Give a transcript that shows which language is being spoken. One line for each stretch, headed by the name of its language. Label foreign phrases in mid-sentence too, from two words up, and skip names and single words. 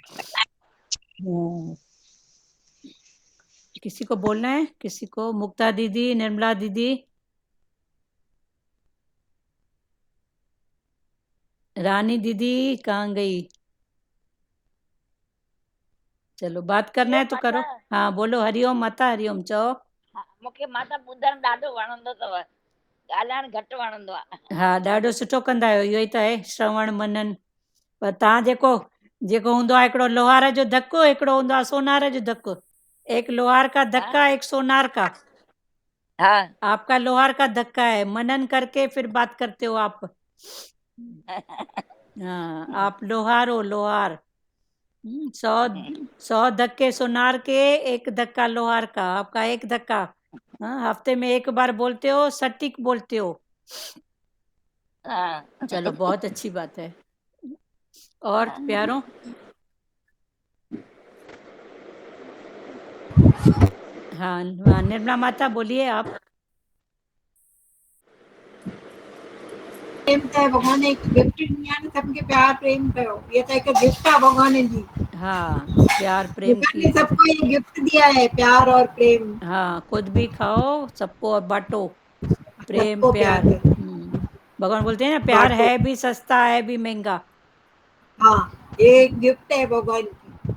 Hindi: किसी को बोलना है? किसी को? मुक्ता दीदी, निर्मला दीदी, रानी दीदी कहाँ गई? चलो बात करना है तो करो। हाँ बोलो, हरिओम माता, हरिओम चओ।
Sindhi: मूंखे माता ॿुधण ॾाढो वणंदो अथव, ॻाल्हाइण घटि वणंदो आहे। हा, ॾाढो सुठो कंदा आहियो, इहो ई त आहे श्रवण मनन। पर तव्हां जेको हूंदो आहे, हिकिड़ो लोहार जो धकु, हिकिड़ो हूंदो आहे सोनार जो धकु।
Hindi: एक लोहार का धक्का, एक सोनार का। हाँ। आपका लोहार का धक्का है, मनन करके फिर बात करते हो आप। हाँ, आप लोहार हो, लोहार। 100 धक्के सोनार के, एक धक्का लोहार का। आपका एक धक्का। हाँ, हफ्ते में एक बार बोलते हो, सटीक बोलते हो। हाँ। चलो बहुत अच्छी बात है। और प्यारों, हाँ निर्मला माता बोलिए आप।
Sindhi: प्रेम त भॻवान हिकु गिफ्ट ॾिनी आहे न, सभिनि खे प्यार प्रेम कयो, इहा त हिकु गिफ्ट आहे भॻवान जी।
Hindi: हाँ, प्यार प्रेम भगवान की। ने सबको ये गिफ्ट दिया है, प्यार और प्रेम। हाँ, खुद भी खाओ, सबको और बांटो, प्रेम सबको प्यार। प्यार करो, भगवान बोलते हैं ना, प्यार बांटो। है भी सस्ता, है भी महंगा। हाँ, ये एक गिफ्ट है भगवान की।